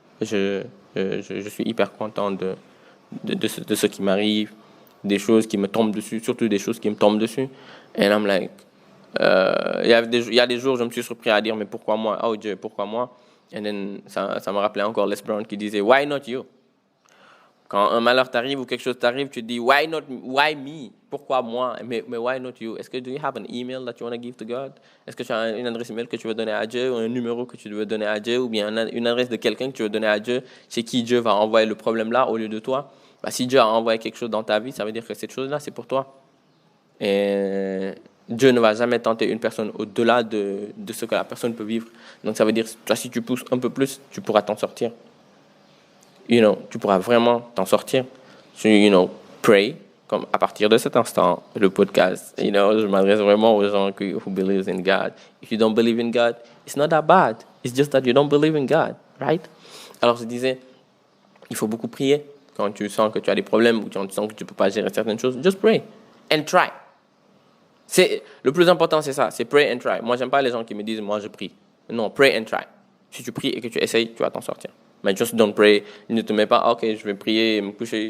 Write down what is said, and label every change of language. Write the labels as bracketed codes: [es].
[fr] Je suis hyper content de ce qui m'arrive, des choses qui me tombent dessus, surtout des choses qui me tombent dessus. [en] And I'm like, [fr] il y a des jours, je me suis surpris à dire, mais pourquoi moi? Oh Dieu, pourquoi moi? Et then, ça me rappelait encore Les Brown qui disait, [en] why not you? [fr] Quand un malheur t'arrive ou quelque chose t'arrive, tu te dis, [en] why me? [fr] Pourquoi moi? Mais [en] why not you? [fr] Est-ce que [en] do you have an email that you want to give to God? [fr] Est-ce que tu as une adresse email que tu veux donner à Dieu, ou un numéro que tu veux donner à Dieu, ou bien une adresse de quelqu'un que tu veux donner à Dieu, chez qui Dieu va envoyer le problème là au lieu de toi? Bah, si Dieu a envoyé quelque chose dans ta vie, ça veut dire que cette chose-là, c'est pour toi. Et Dieu ne va jamais tenter une personne au-delà de ce que la personne peut vivre. Donc ça veut dire, toi, si tu pousses un peu plus, tu pourras t'en sortir. Tu pourras vraiment t'en sortir. [en] Pray. [fr] Comme à partir de cet instant, le podcast, je m'adresse vraiment aux gens [en] who believe in God. If you don't believe in God, it's not that bad. It's just that you don't believe in God, right? [fr] Alors je disais, il faut beaucoup prier. Quand tu sens que tu as des problèmes ou quand tu sens que tu ne peux pas gérer certaines choses, [en] just pray and try. [fr] Le plus important, c'est ça, c'est [en] pray and try. [fr] Moi, j'aime pas les gens qui me disent, moi, je prie. Non, pray and try. Si tu pries et que tu essayes, tu vas t'en sortir. Mais [en] just don't pray. [fr] Ne te mets pas, ok, je vais prier et me coucher.